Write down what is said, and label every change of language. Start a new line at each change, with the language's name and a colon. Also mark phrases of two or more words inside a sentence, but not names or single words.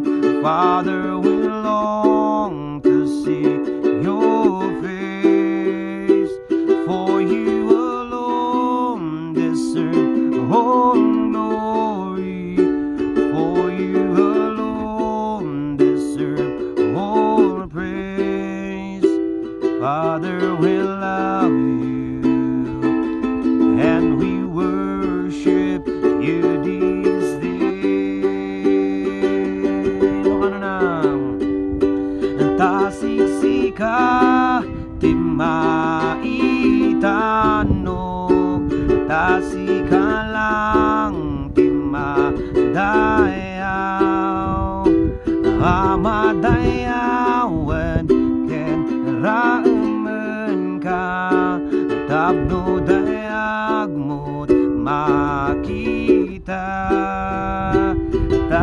English: Father, we long to see your face, for you alone deserve all glory, for you alone deserve all praise. Father, we love you, and we worship you this day.
Iloko: Ano na? Ta Siksika, ti maitano, Ta Sika lang, ti madayaw, madayawan, ken raemen ka, Tapno dayag mo't Makita.